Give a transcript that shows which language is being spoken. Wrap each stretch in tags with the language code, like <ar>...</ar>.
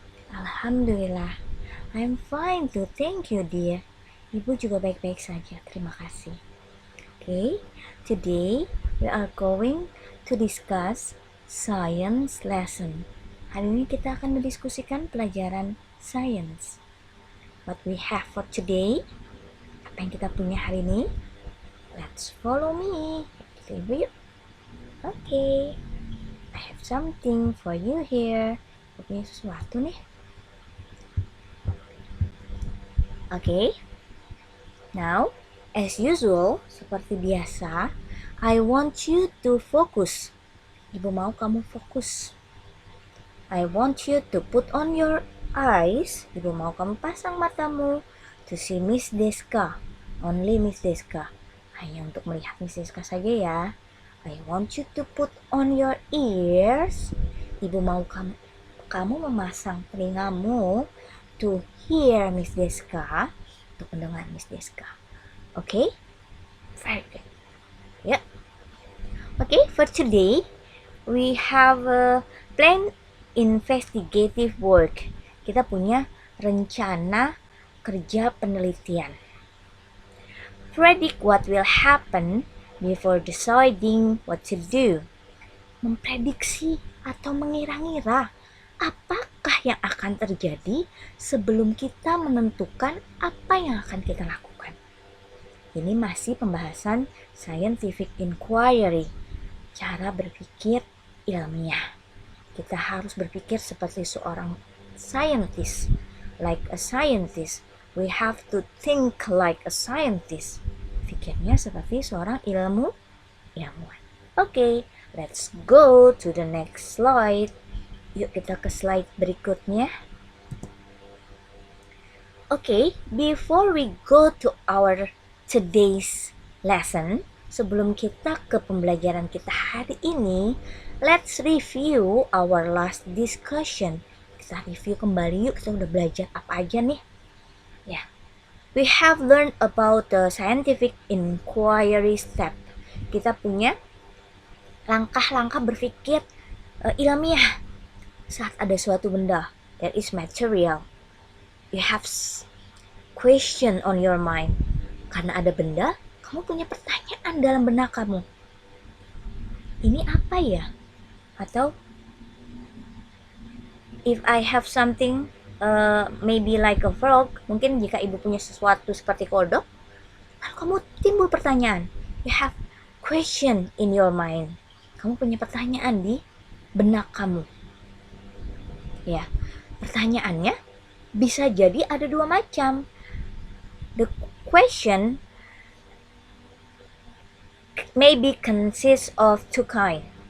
<en>Alhamdulillah, I'm fine too, thank you, dear.</en> <id>Ibu juga baik-baik saja, terima kasih.</id> <en>Okay, today we are going to discuss science lesson.</en> <id>Hari ini kita akan mendiskusikan pelajaran science.</id> <en>What we have for today,</en> <id>apa yang kita punya hari ini?</id> <en>Let's follow me.</en> <id>Kita yuk.</id> <en>Okay, I have something for you here.</en> <id>Aku punya sesuatu nih.</id> <en>Okay, now as usual,</en> <id>seperti biasa,</id> <en>I want you to focus.</en> <id>Ibu mau kamu fokus.</id> <en>I want you to put on your eyes.</en> <id>Ibu mau kamu pasang matamu</id> <en>to see</en> <id>Miss Deska.</id> <en>Only Miss Deska.</en> <id>Hanya untuk melihat Miss Deska saja ya.</id> <en>I want you to put on your ears.</en> <id>Ibu mau kamu memasang telingamu</id> <en>to hear</en> <id>Miss Deska. Untuk mendengar Miss Deska.</id> <en>Okay? Very good. Yeah. Okay, for today we have a plan investigative work.</en> <id>Kita punya rencana kerja penelitian.</id> <en>Predict what will happen before deciding what to do.</en> <id>Memprediksi atau mengira-ngira apakah yang akan terjadi sebelum kita menentukan apa yang akan kita lakukan. Ini masih pembahasan scientific inquiry, cara berpikir ilmiah. Kita harus berpikir seperti seorang scientist,</id> <en>like a scientist. We have to think like a scientist.</en> <id>Pikirnya seperti seorang ilmuwan.</id> <en>Okay, let's go to the next slide.</en> <id>Yuk kita ke slide berikutnya.</id> <en>Okay, before we go to our today's lesson,</en> <id>sebelum kita ke pembelajaran kita hari ini,</id> <en>let's review our last discussion.</en> <id>Kita review kembali yuk, kita udah belajar apa aja nih.</id> <en>Ya, we have learned about the scientific inquiry step.</en> <id>Kita punya langkah-langkah berpikir ilmiah saat ada suatu benda</id> <en>that is material. You have question on your mind.</en> <id>Karena ada benda, kamu punya pertanyaan dalam benak kamu. Ini apa ya? Atau</id> <en>if I have something maybe like a frog,</en> <id>mungkin jika ibu punya sesuatu seperti kodok, lalu kamu timbul pertanyaan.</id> <en>You have question in your mind.</en> <id>Kamu punya pertanyaan di benak kamu. Ya, pertanyaannya bisa jadi ada dua macam.</id> <en>The question maybe consists of two kinds.</en>